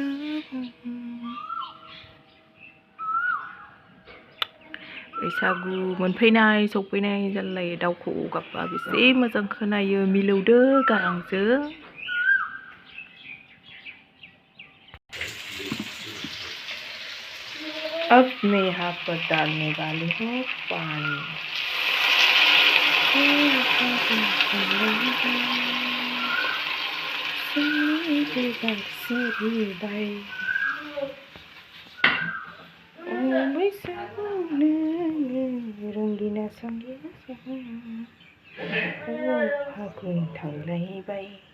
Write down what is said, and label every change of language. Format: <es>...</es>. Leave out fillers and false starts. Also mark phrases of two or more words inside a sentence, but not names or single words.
<brx>बैसागु मोनफैनाय सफैनाय जालायो दाउ खौवौ गाबबा बेसे मोजां खोनायो मिलौदो गारांजों</brx> <hi>अब मैं यहाँ पर डालने वाली हूँ पानी</hi> <brx>रंगिना संगिना फागुन थांलायबाय</brx>